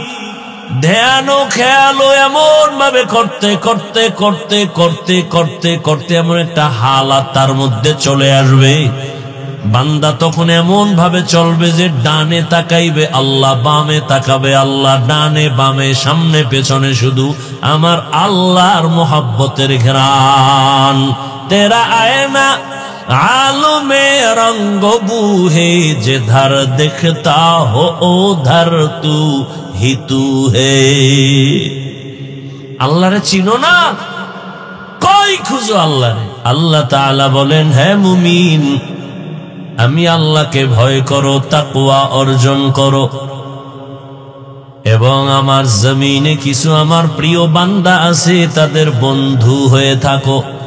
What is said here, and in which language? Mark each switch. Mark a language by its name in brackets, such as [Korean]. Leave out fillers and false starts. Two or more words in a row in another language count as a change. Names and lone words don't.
[Bangla] ধ্যান ও খেয়াল এমন ভাবে করতে করতে করতে করতে করতে করতে এমন একটা হালাত তার মধ্যে চলে আসবে, বান্দা তখন এমন ভাবে চলবে যে ডানে তাকাইবে আল্লাহ, বামে তাকাবে আল্লাহ, ডানে বামে সামনে পেছনে শুধু আমার আল্লাহর মোহাব্বতের ঘ্রাণ। [Urdu] تیرا آئینہ عالمِ رنگ بو جدھر دکھتا ہو ادھر تو ہی تو ہے. [Bangla] আল্লাহ রে চিনো না, কই খুঁজো আল্লাহ রে। আল্লাহ তাআলা বলেন, হে মুমিন, আমি আল্লাহকে ভয় করো, তাকওয়া অর্জন করো, এবং আমার জমিনে কিছু আমার প্রিয় বান্দা আছে, তাদের বন্ধু হয়ে থাকো।